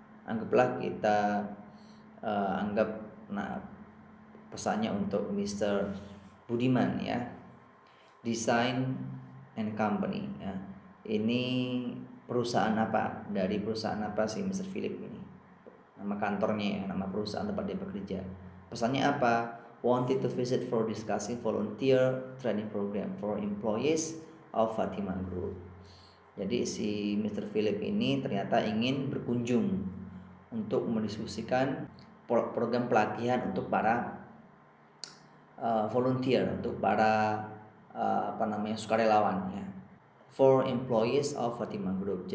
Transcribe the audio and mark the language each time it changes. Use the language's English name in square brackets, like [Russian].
[Indonesian] Anggaplah kita anggap pesannya untuk Mr. Budiman ya. Design and Company ya. Ini perusahaan apa? Dari perusahaan apa sih Mr. Philip ini? Nama kantornya ya, nama perusahaan tempat dia bekerja. Pesannya apa? [English] Wanted to visit for discussing volunteer training program for employees of Fatima Group. [Indonesian] Jadi si Mr. Philip ini ternyata ingin berkunjung untuk mendiskusikan program pelatihan untuk para volunteer, untuk para sukarelawan ya, [English] for employees of Fatima Group.